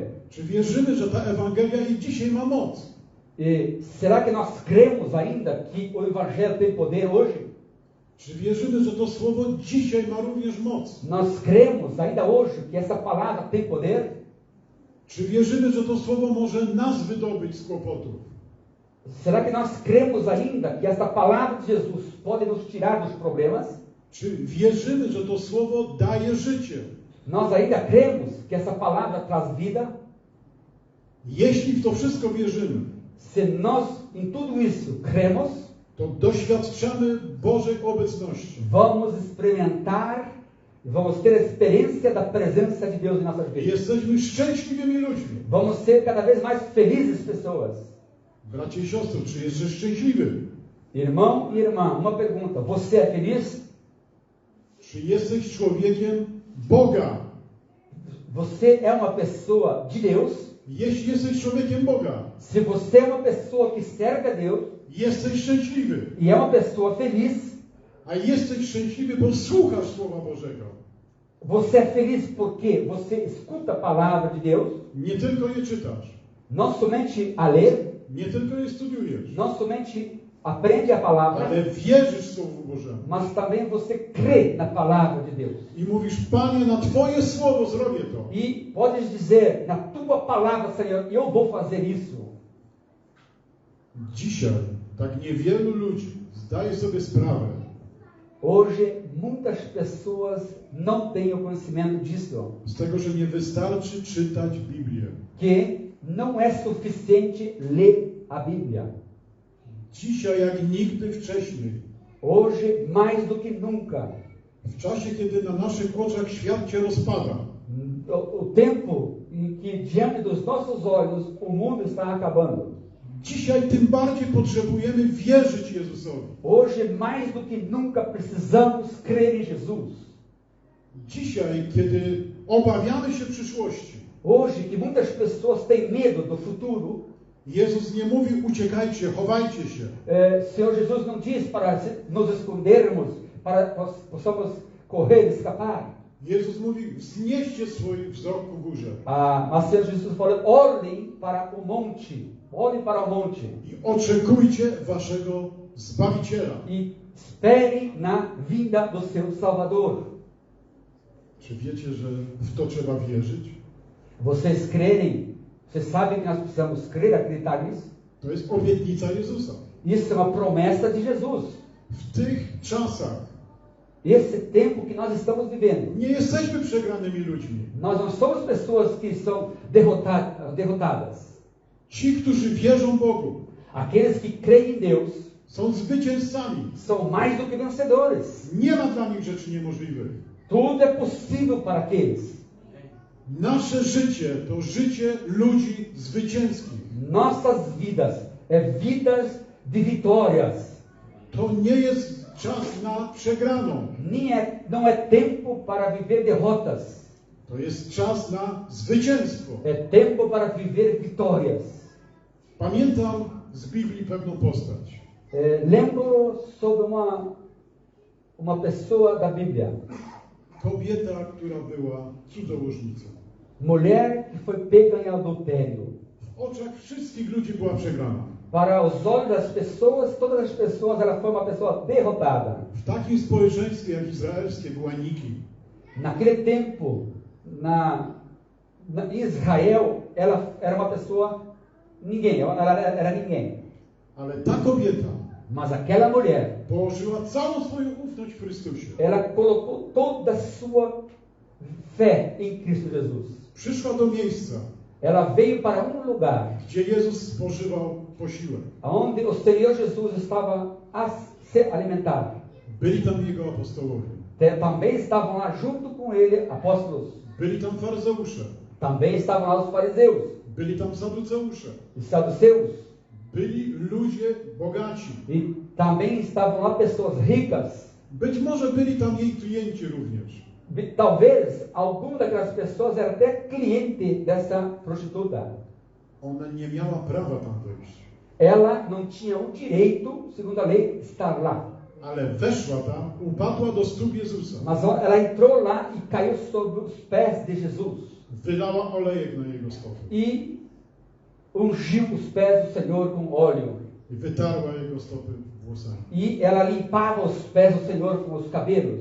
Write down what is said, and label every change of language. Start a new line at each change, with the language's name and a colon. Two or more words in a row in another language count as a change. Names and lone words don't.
Polish: Czy wierzymy, że ta Ewangelia i dzisiaj ma moc?
Portuguese: e será que nós cremos ainda que o Evangelho tem poder hoje?
Polish: Czy wierzymy, że to Słowo dzisiaj ma również moc?
Portuguese: Nós cremos ainda hoje que essa palavra tem poder?
Polish: Czy wierzymy, że to Słowo może nas wydobyć z kłopotów?
Portuguese: Será que nós cremos ainda que essa palavra de Jesus pode nos tirar dos problemas?
Polish: Czy wierzymy, że to Słowo daje życie?
Portuguese: Nós ainda cremos que essa palavra traz vida?
Polish: Jeśli w to wszystko wierzymy,
Portuguese: Se nós em tudo isso cremos,
Polish: to doświadczamy Bożej obecności.
Portuguese: vamos experimentar, vamos ter a experiência da presença de Deus em nossas
Polish: I
Portuguese: vidas.
Polish: jesteśmy szczęśliwymi ludźmi.
Portuguese: Vamos ser cada vez mais felizes pessoas.
Polish: Bracie i siostry, czy jesteś szczęśliwy?
Portuguese: Irmão e irmã, uma pergunta: você é feliz?
Polish: Czy jesteś człowiekiem Boga?
Portuguese: Você é uma pessoa de Deus?
Polish: Jeśli jesteś człowiekiem Boga,
Portuguese: Se você é uma pessoa que serve a Deus
Polish: jesteś szczęśliwy.
Portuguese: e é uma pessoa feliz,
Polish: A jesteś szczęśliwy, bo słuchasz Słowa Bożego.
Portuguese: você é feliz porque você escuta a palavra de Deus,
Polish: Nie tylko je czytasz,
Portuguese: não somente a ler,
Polish: nie tylko je studiujesz,
Portuguese: não somente aprende a palavra,
Polish: ale wierzysz Słowu Bożemu.
Portuguese: mas também você crê na palavra de Deus.
Polish: I mówisz, Panie, na Twoje Słowo zrobię to.
Portuguese: E podes dizer, na tua palavra, Senhor, eu vou fazer isso.
Polish: Dzisiaj tak niewielu ludzi zdaje sobie sprawę,
Portuguese: Hoje, muitas pessoas não têm o conhecimento disso,
Polish: z tego, że nie wystarczy czytać Biblię.
Portuguese: que não é suficiente ler a Bíblia.
Polish: Dzisiaj jak nigdy wcześniej,
Portuguese: Hoje, mais do que nunca,
Polish: w czasie, kiedy na naszych oczach świat się rozpada,
Portuguese: o tempo em que diante dos nossos olhos o mundo está acabando.
Polish: dzisiaj tym bardziej potrzebujemy wierzyć Jezusowi.
Portuguese: Hoje, mais do que nunca, precisamos crer em Jesus.
Polish: Dzisiaj, kiedy obawiamy się przyszłości,
Portuguese: Hoje, que muitas pessoas têm medo do futuro,
Polish: Jezus nie mówi uciekajcie, chowajcie się.
Portuguese: Senhor Jesus não diz para nos escondermos, para que possamos correr, escapar.
Polish: Jezus mówi wznieście swój wzrok ku górze
Portuguese: Mas Senhor Jesus falou, olhem para o monte, olhem para o monte
Polish: i oczekujcie waszego Zbawiciela.
Portuguese: e esperem na vinda do seu Salvador.
Polish: Czy wiecie, że w to trzeba wierzyć?
Portuguese: Vocês crerem, vocês sabem que nós precisamos crer, acreditar nisso?
Polish: To jest obietnica Jezusa.
Portuguese: Isso é uma promessa de Jesus.
Polish: W tych czasach
Portuguese: Esse tempo que nós estamos vivendo,
Polish: nie jesteśmy przegranymi ludźmi.
Portuguese: nós não somos pessoas que são derrotadas.
Polish: Ci, którzy wierzą Bogu,
Portuguese: Aqueles que creem em Deus
Polish: są zwycięzcami.
Portuguese: são mais do que vencedores.
Polish: Nie ma dla nich rzeczy niemożliwych.
Portuguese: Tudo é possível para aqueles.
Polish: Nasze życie to życie ludzi zwycięskich.
Portuguese: Nossas vidas vidas de vitórias.
Polish: To nie jest czas na przegraną.
Portuguese: Não é tempo para viver derrotas.
Polish: To jest czas na zwycięstwo.
Portuguese: É tempo para viver vitórias.
Polish: Pamiętam z Biblii pewną postać.
Portuguese: Lembro sobre uma pessoa da Bíblia.
Polish: Kobieta, która była cudzołożnicą.
Portuguese: Mulher que foi pega em adultério.
Polish: W oczach wszystkich ludzi była przegrana.
Portuguese: Para os olhos das pessoas, todas as pessoas, ela foi uma pessoa derrotada.
Polish: W takim społeczeństwie jak izraelskie była nikim.
Portuguese: Naquele tempo, em Israel, ela era uma pessoa ninguém, ela era ninguém.
Polish: Ale ta kobieta
Portuguese: Mas aquela mulher,
Polish: położyła całą swoją ufność w Chrystusie.
Portuguese: ela colocou toda a sua fé em Cristo Jesus.
Polish: Przyszła do miejsca,
Portuguese: Ela veio para lugar
Polish: gdzie Jezus spożywał posiłek.
Portuguese: onde o Senhor Jesus estava a se alimentar.
Polish: Byli tam Jego apostołowie.
Portuguese: Também estavam lá junto com ele apóstolos.
Polish: Byli tam faryzeusze.
Portuguese: Também estavam lá os fariseus,
Polish: Byli tam saduceusze.
Portuguese: os saduceus.
Polish: Byli ludzie bogaci.
Portuguese: E também estavam lá pessoas ricas.
Polish: Być może byli tam jej klienci również.
Portuguese: Talvez algum daquelas pessoas era até cliente dessa prostituta.
Polish: Ona nie miała prawa tam wejść.
Portuguese: Ela não tinha o direito, segundo a lei, estar lá.
Polish: Ale weszła tam, upadła do stóp Jezusa.
Portuguese: Mas ela entrou lá e caiu sobre os pés de Jesus.
Polish: Wylała olejek na jego stopy.
Portuguese: E ungiu os pés do Senhor com óleo.
Polish: I wytarła jego stopy włosami.
Portuguese: E ela limpava os pés do Senhor com os cabelos.